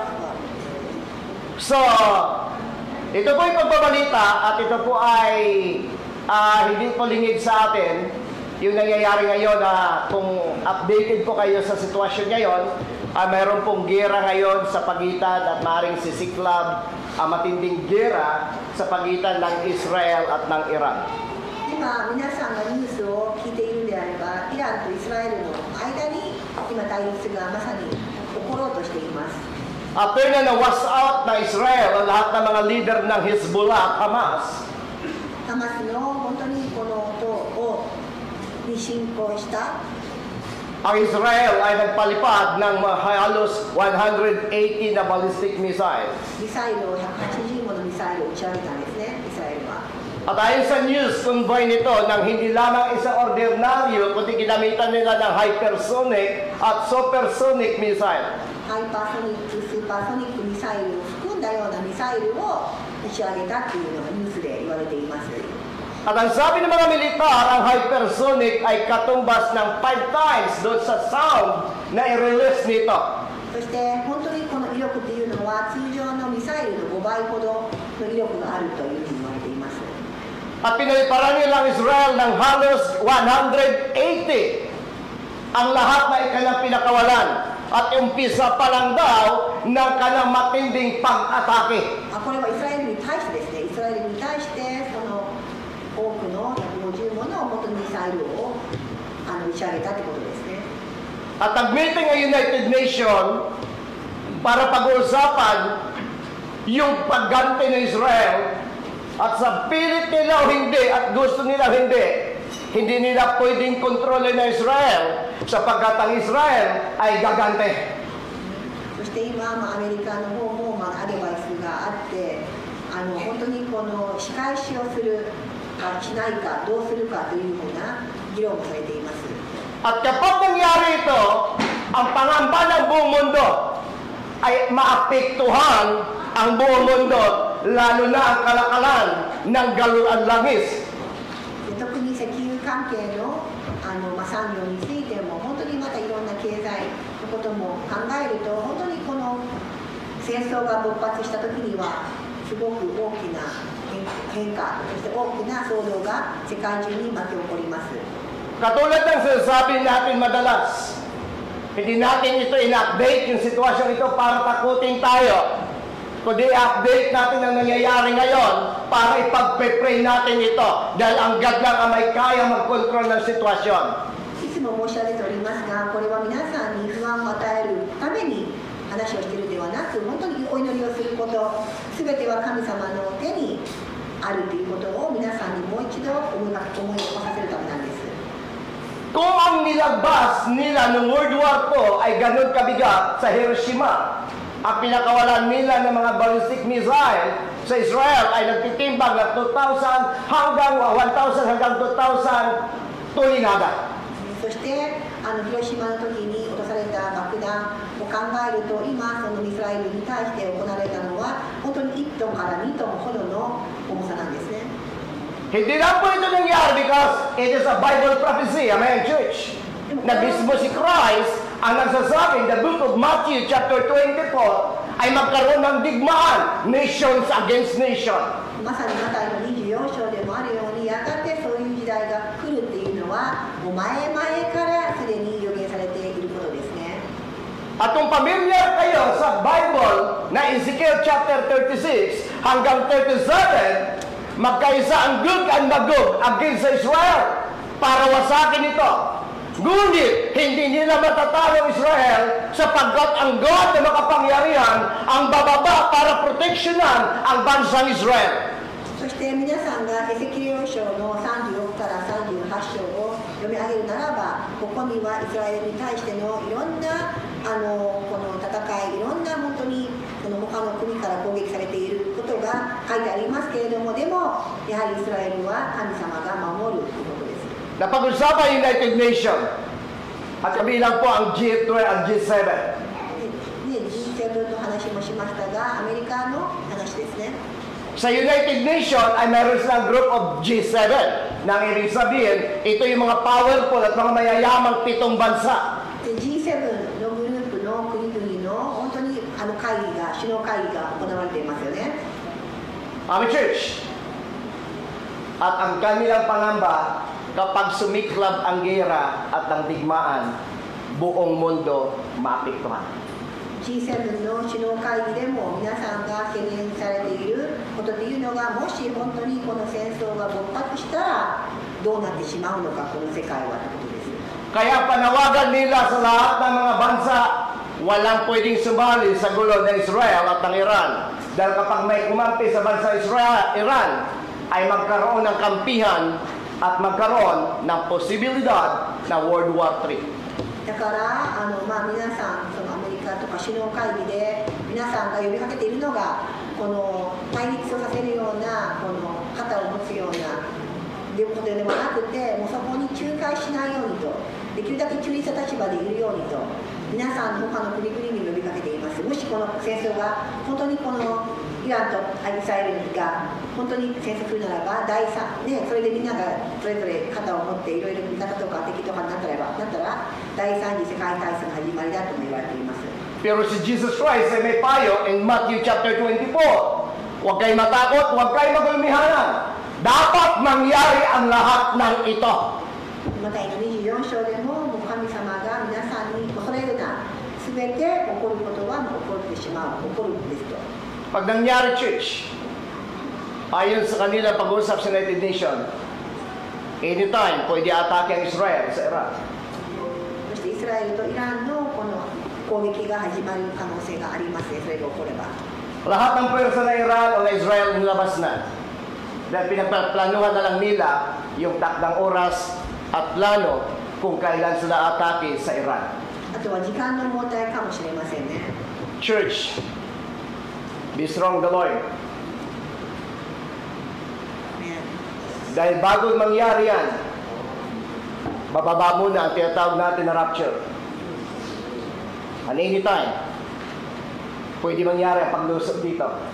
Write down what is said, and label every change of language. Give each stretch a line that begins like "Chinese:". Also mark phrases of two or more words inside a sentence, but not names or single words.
Filipino: So, ito po yung pagbabalita at ito po ay hindi po lingid sa atin yung nangyayari ngayon na kung updated po kayo sa sitwasyon ngayon, mayroon pong gera ngayon sa pagitan at maaaring sisiklab ang matinding gera sa pagitan ng Israel at ng Iran.
Japanese: 今皆さんがニュースを聞いているのであれば、イランとイスラエルの間に今対立がまさに起ころうとしています。
Filipino: After na na-
English: wash out
Filipino: na Israel ang lahat ng mga leader ng Hezbollah at Hamas,
Japanese: ハマスの本当にこの党をに侵攻した
Filipino: ang Israel ay nagpalipad ng halos 180 na
English: ballistic missiles.
Japanese: ミサイルを180ものミサイルを打ち上げたんですね、イスラエルは。
Filipino: At ayon sa
English: news convoy
Filipino: nito ng hindi lamang isang ordinaryo kundi ginamitan nila ng hypersonic at
English: supersonic missile.
Japanese: ハイパーソニック、スーパーソニックミサイルを含んだようなミサイルを打ち上げたっていうのがニュースで言われています。
Filipino: At ang sabi ng mga militar, ang hypersonic ay katumbas ng 5 times doon sa sound na i-release nito.
Japanese: そして本当にこの威力っていうのは通常のミサイルの5倍ほどの威力があるというふうに言われています。
Filipino: At pinaliparan nila ang Israel ng halos 180 ang lahat na kanyang pinakawalan. At umpisa pa lang daw ng kanyang matinding pag-atake.
Japanese: これはイスラエルに対してですね、イスラエルに対してその多くの150もの元ミサイルを打ち上げたってことですね。
Filipino: At nag-meeting ang United Nations para pag-uusapan yung pagganti ng Israel at sa pilit nila o hindi at gusto nila hindi nila pwedeng kontrolin ng Israel sapagkat ang Israel ay gagante.
Japanese: そして今、アメリカの方もアドバイスがあって本当にこの仕返しをするかしないかどうするかというような議論もされています。
Filipino: At kapag nangyari ito, ang pangamba ng buong mundo ay maapektuhan ang buong mundo, lalo na ang kalakalan ng galuan langis.
Japanese: で特に石油関係の産業についても本当にまたいろんな経済のことも考えると本当にこの戦争が勃発した時にはすごく大きな変化そして大きな騒動が世界中に巻き起こります。
Filipino: Katulad ng sinasabi natin madalas, hindi natin ito in-update yung sitwasyon ito para takutin tayo, kundi update natin ang nangyayari ngayon para ipag-pray natin ito dahil ang God lang ang may kaya mag-control ng sitwasyon.
Japanese: いつも申し上げておりますが、これは皆さんに不安を与えるために話をしているではなく、本当にお祈りをすること、すべては神様の手にあるということを皆さんにもう一度思い起こさせるためなんです。
Filipino: Kung ang nilabas nila ng World War II ay ganun kabigat sa Hiroshima, ang pinakawalan nila ng mga
English: ballistic missile
Filipino: sa Israel ay nagtitimbang na 2,000 hanggang 1,000 hanggang 2,000 tulinada.
Japanese: そして広島の時に落とされた爆弾を考えると今そのイスラエルに対して行われたのは本当に1トンから2トンほどの重さなんですね。
Filipino: Hindi lang po ito nangyari
English: because it is a Bible prophecy, Amen, Church.
Filipino: Na mismo si Christ ang nagsasabi
English: in the book of Matthew chapter 24
Filipino: ay magkaroon ng digmaan,
English: nations against nation.
Japanese: まさにマタイの24章でもあるようにやがてそういう時代が来るっていうのはもう前々からすでに予言されていることですね。
Filipino: At kung pamilyar kayo sa Bible na Ezekiel chapter 36 hanggang 37, magkaisa ang Gog and Magog against Israel para wasakin ito. Ngunit hindi nila matatalo Israel sapagkat ang God na makapangyarihan ang bababa para proteksyonan ang bansang Israel.
Japanese: そして皆さんがエゼキエル書の36から38章を読み上げるならば、ここにはイスラエルに対してのいろんなこの戦い、いろんな本当に他の国から攻撃されていることが書いてありますけれども、でもやはりイスラエルは神様が守るということです。
Filipino: Napag-usapan United Nations at kabilang po ang G8 at G7.
Japanese: G7 の話もしましたが、アメリカの話ですね。
Filipino: Sa United Nations ay mayroon silang
English: group of G7
Filipino: na ang ibig sabihin, ito yung mga powerful at mga mayayamang 7 bansa.
Japanese: G7 のグループの国々の本当に首脳会議が行われていますよね。
English: Amen, Church.
Filipino: At ang kanilang pangamba, kapag sumiklab ang gera at ang digmaan, buong mundo maapektuhan.
Japanese: G7 の首脳会議でも皆さんが懸念されていることというのが、もし本当にこの戦争が勃発したらどうなってしまうのか、この世界はということです。
Filipino: Kaya panawagan nila sa lahat ng mga bansa, walang pwedeng sumali sa gulo ng Israel at ng Iran. Dahil kapag may kumampi sa bansa Iran, ay magkaroon ng kampihan at magkaroon ng posibilidad na World War III.
Japanese: だから皆さんそのアメリカとか首脳会議で皆さんが呼びかけているのが、この対立をさせるようなこの肩を持つようなことではなくて、もうそこに仲介しないようにと、できるだけ中立な立場でいるようにと皆さん他の国々に呼びかけています。もしこの戦争が本当にこのイランとイスラエルが本当に戦争するならば、それでみんながそれぞれ肩を持っていろいろ味方とか敵とかになったら第三次世界大戦の始まりだとも言われています。
Filipino: Pero si Jesus Christ ay may payo
English: in Matthew chapter 24.
Filipino: Huwag kayo matakot, huwag kayo magulmihanan. Dapat mangyari ang lahat ng ito.
Japanese: マタイの24章でも神様が皆さんに恐れるな、すべて起こることは起こってしまう、起こるんですと。
Filipino: Pag nangyari, Church, ayon sa kanila pag-uusap sa United Nations, anytime pwede atake ang Israel sa Iran.
Japanese: そしてイスラエルとイランのこの攻撃が始まる可能性がありますね、それが起これば。
Filipino: Lahat ng pwersa ng Iran o ng Israel nilabas na. Dahil pinagplanuhan na lang nila yung takdang oras at plano kung kailan sila atake sa Iran.
Japanese: あとは時間の問題かもしれませんね。
English: Church, be strong the Lord.
Filipino: Dahil bago mangyari yan, bababa muna ang tinatawag natin na rapture.
English: And anytime,
Filipino: pwede mangyari ang paglusot dito.